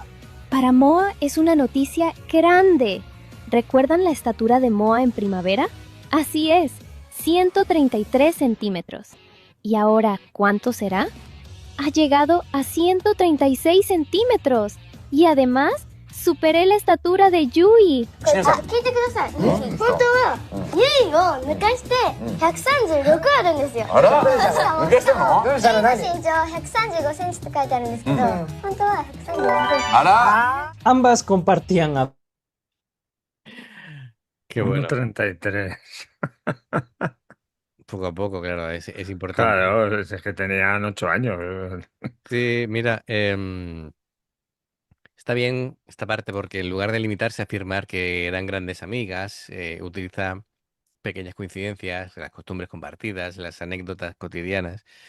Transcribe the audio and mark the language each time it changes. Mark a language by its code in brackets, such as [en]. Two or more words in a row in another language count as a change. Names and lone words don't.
[es] Para Moa es una noticia grande. ¿Recuerdan la estatura de Moa en primavera? Así es, 133 centímetros. ¿Y ahora cuánto será? Ha llegado a 136 centímetros y además superé la estatura de Yui. [ja] これ聞いてください。本当は、ゆいを抜かして136あるんですよ。しかも、ゆいの身長135センチって書いてあるんですけど、本当は134センチ。 [es] Ambas compartían Qué bueno. 1,33. Poco a poco, claro, es importante. Claro, es que tenían 8 años. Sí, mira, está bien esta parte porque en lugar de limitarse a afirmar que eran grandes amigas, utiliza pequeñas coincidencias, las costumbres compartidas, las anécdotas cotidianas.